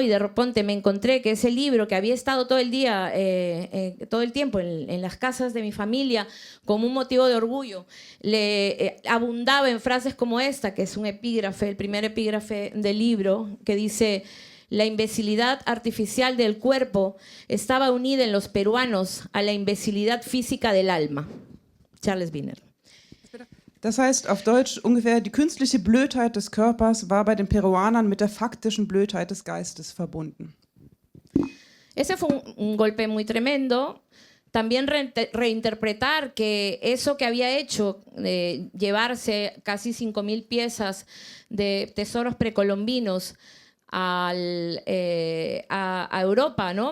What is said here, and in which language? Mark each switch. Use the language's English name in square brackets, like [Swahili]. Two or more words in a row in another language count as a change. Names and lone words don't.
[Spanish] Y de repente me encontré que ese libro que había estado todo el día, todo el tiempo en las casas de mi familia como un motivo de orgullo, abundaba en frases como esta, que es un epígrafe, el primer epígrafe del libro, que dice: la imbecilidad artificial del cuerpo estaba unida en los peruanos a la imbecilidad física del alma. Charles Wiener. [German] Das heißt auf Deutsch ungefähr, die künstliche Blödheit des Körpers war bei den Peruanern mit der faktischen Blödheit des Geistes verbunden. [Spanish] Ese fue un golpe muy tremendo. También reinterpretar que eso que había hecho, llevarse casi 5.000 piezas de tesoros precolombinos a Europa, ¿no?